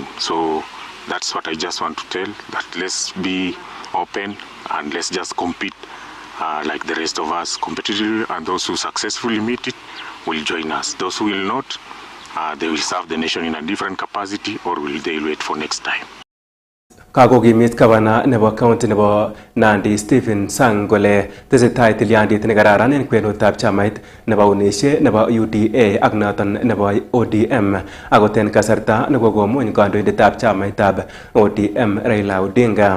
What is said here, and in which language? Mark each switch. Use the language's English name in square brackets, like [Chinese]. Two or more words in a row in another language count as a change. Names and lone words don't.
[English] So that's what I just want to tell, that let's be open and let's just compete like the rest of us competitively, and those who successfully meet it will join us. Those who will not, they will serve the nation in a different capacity, or will they wait for next time. [Kalenjin] Kakokimit gavana nebo county nebo Nandi Stephen Sang kole tesetai tilyandit nekararan en kwenutab chamait nebo unishe nebo UDA ak noton nebo ODM, akot en kasarta nekokomuny kandoindetab chamaitab ODM Raila Odinga.